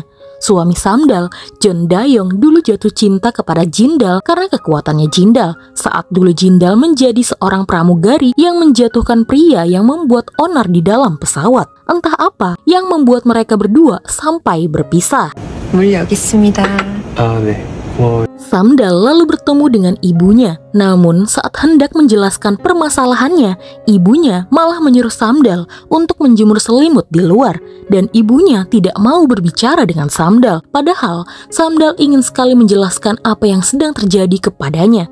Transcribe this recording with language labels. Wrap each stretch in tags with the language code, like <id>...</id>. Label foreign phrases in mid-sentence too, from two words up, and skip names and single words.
<id>Suami Samdal, John Dayong, dulu jatuh cinta kepada Jindal karena kekuatannya Jindal. Saat dulu Jindal menjadi seorang pramugari yang menjatuhkan pria yang membuat onar di dalam pesawat. Entah apa yang membuat mereka berdua sampai berpisah.</id> <ko>물 여기 있습니다. 네.</ko> <id>Samdal lalu bertemu dengan ibunya. Namun saat hendak menjelaskan permasalahannya, ibunya malah menyuruh Samdal untuk menjemur selimut di luar. Dan ibunya tidak mau berbicara dengan Samdal. Padahal Samdal ingin sekali menjelaskan apa yang sedang terjadi kepadanya.</id>